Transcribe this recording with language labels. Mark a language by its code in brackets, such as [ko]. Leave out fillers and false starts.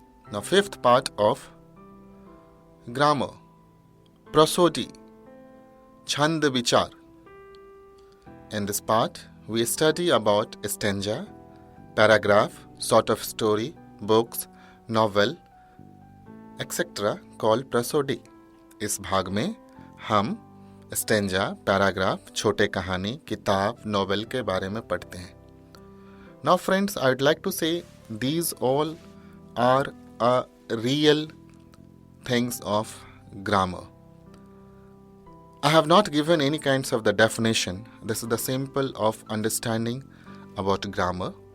[en] Now, fifth part of grammar, prosody, Chand Vichar. In this part, we study about stanza, paragraph, sort of story, books, novel, etc. called prosody. [hi] इस भाग में हम stanza, paragraph, छोटे कहानी, किताब, novel के बारे में पढ़ते हैं. [en] Now friends, I would like to say these all are real things of grammar. I have not given any kinds of the definition. This is the simple of understanding about grammar.